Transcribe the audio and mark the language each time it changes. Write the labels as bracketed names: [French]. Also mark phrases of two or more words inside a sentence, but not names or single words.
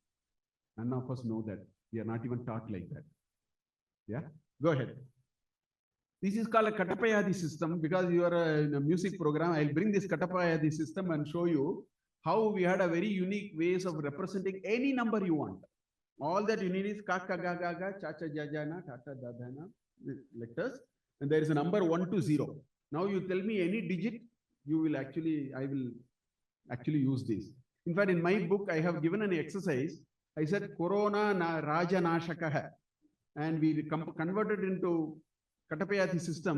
[English] None of us know that. We are not even taught like that. Yeah, go ahead. This is called a Katapayadi system because you are in a music program. I'll bring this Katapayadi system and show you how we had a very unique ways of representing any number you want. All that you need is [Sanskrit] kaka ga ga ga, cha cha ja ja na, ta ta da da na, [English] letters, and there is a number 1 to 0. Now you tell me any digit, I will actually use this. In fact, in my book, I have given an exercise. I said Corona na Raja Nashakaha, and we converted into Katapayati system.